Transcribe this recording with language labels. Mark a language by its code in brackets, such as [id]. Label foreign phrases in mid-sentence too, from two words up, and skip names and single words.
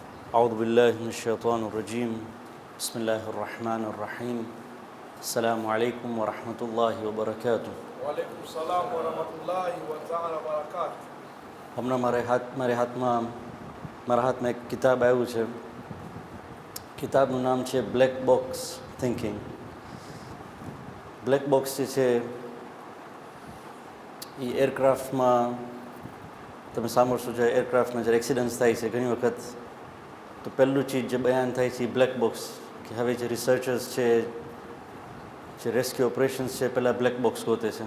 [ar] أعوذ بالله من الشيطان الرجيم بسم الله الرحمن الرحيم السلام عليكم ورحمة الله وبركاته. وعليكم السلام ورحمة الله وتعالى بركات. [gu] હમણાં મારા હાથમાં એક કિતાબ આવ્યું છે. કિતાબનું નામ છે બ્લેક બોક્સ થિંકિંગ. [en] black box [gu] જે છે એ એરક્રાફ્ટમાં તમે સાંભળશો જો એરક્રાફ્ટમાં જ્યારે એક્સિડન્ટ્સ થાય છે ઘણી વખત તો પહેલું ચીજ જે બયાન થાય છે એ [en] black box, [gu] કે હવે જે રિસર્ચર્સ છે, જે [en] rescue operations [gu] છે, પહેલાં [en] black box [gu] ગોતે છે.